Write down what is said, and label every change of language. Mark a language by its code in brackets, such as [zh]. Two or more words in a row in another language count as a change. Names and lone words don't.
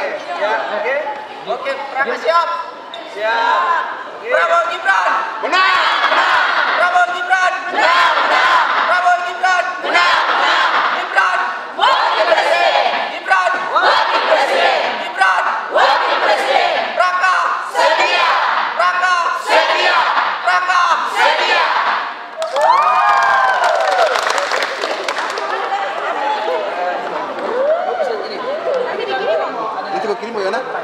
[id] Ya, oke. Oke, Praga siap. Siap. Prabowo Gibran. Menang! Prabowo Gibran. Menang. Prabowo Gibran. Menang. Gibran. Wakil Presiden. Gibran. Wakil Presiden. Gibran. Wakil Presiden. Praga setia. Praga setia. Praga setia. Itu kau kirim Yona?